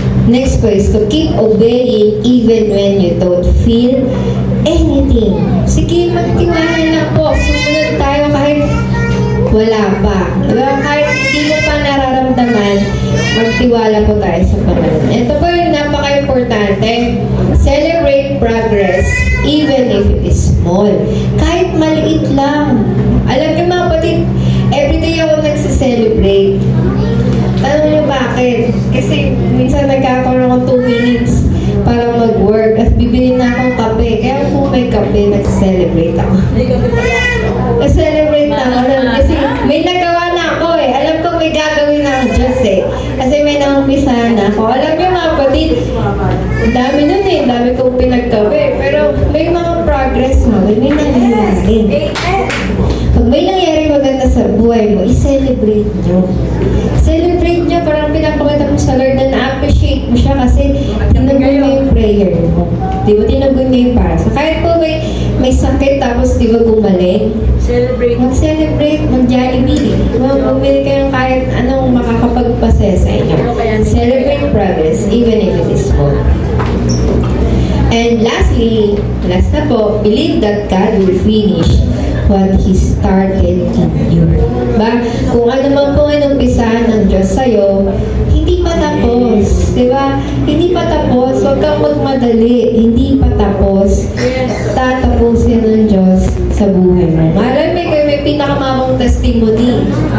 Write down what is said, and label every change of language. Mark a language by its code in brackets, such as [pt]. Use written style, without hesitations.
[en] Next po is to keep obeying even when you don't feel anything. [tl] Sige, magtiwala lang po. Sumunod tayo kahit wala pa. Kahit hindi mo pa nararamdaman, magtiwala po tayo sa Panginoon. Ito po yung napaka-importante. [en] Celebrate progress even if it is small. [tl] Kahit maliit lang. Alam niyo mga kapatid, everyday ako nagsiselebrate. Tanong niyo bakit? Kasi minsan nagkakaroon ako 2 minutes para mag-work at bibili na akong kape. Kaya kung may kape, nag-celebrate ako. Nag-celebrate na ako kasi may nagawa na ako eh. Alam ko may gagawin na ang Diyos eh. Kasi may naumpisahan na ako. Alam niyo mga kapatid, ang dami nun eh. Ang dami kong pinagkape. Pero may mga progress mo. May nangyayari. Pag may nangyayari maganda sa buhay mo, i-celebrate nyo. Celebrate nyo, parang pinapakita mo sa Lord na na-appreciate mo siya kasi tinagun mo yung prayer mo. Di ba? Tinagun mo yung para. So kahit po may sakit tapos di ba gumaling, mag-celebrate, mag-jollibee. Bumili kayong kahit anong makakapagpasaya sa inyo. [en] Celebrate progress, even if it is small. And lastly, last na po, believe that God will finish what He started in you. Ba? [tl] Kung ano man po ang umpisahan ng Diyos sa'yo, hindi pa tapos. Diba? Hindi pa tapos. Huwag kang magmadali. Hindi pa tapos. Tatapusin ng Diyos sa buhay mo. Malay may pinakamamang testimony.